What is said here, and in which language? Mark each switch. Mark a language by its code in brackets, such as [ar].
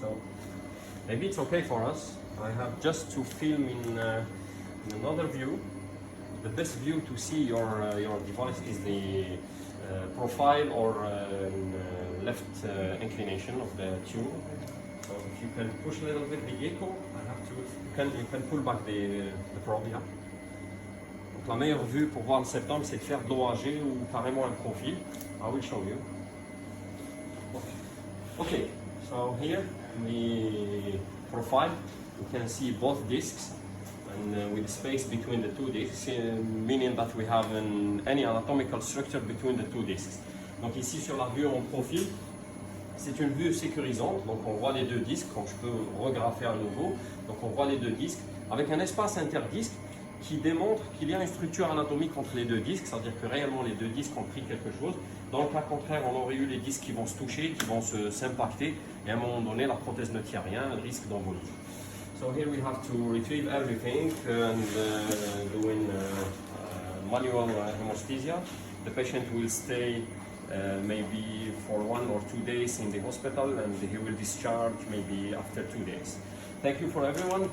[en] So maybe it's okay for us. I have just to film in another view. The best view to see your device is the profile or left inclination of the tube. So if you can push a little bit the echo, I have to. You can pull back the probe here. [fr] Donc la meilleure vue pour voir le septum, c'est de faire de l'OAG ou carrément un profil. [en] I will show you. Okay, so here the profile, you can see both discs and with space between the two discs, meaning that we have any anatomical structure between the two discs. [fr] Donc ici sur la vue en profil, c'est une vue sécurisante, donc on voit les deux disques, quand je peux regraffer à nouveau, donc on voit les deux disques avec un espace interdisque qui démontre qu'il y a une structure anatomique entre les deux disques, c'est-à-dire que réellement les deux disques ont pris quelque chose. Dans le cas contraire, on aurait eu les disques qui vont se toucher, qui vont s'impacter, et à un moment donné, la prothèse ne tient rien, risque d'embolie. [en] So here we have to retrieve everything and doing manual hemosthesia. The patient will stay maybe for 1 or 2 days in the hospital, and he will discharge maybe after 2 days. Thank you for everyone.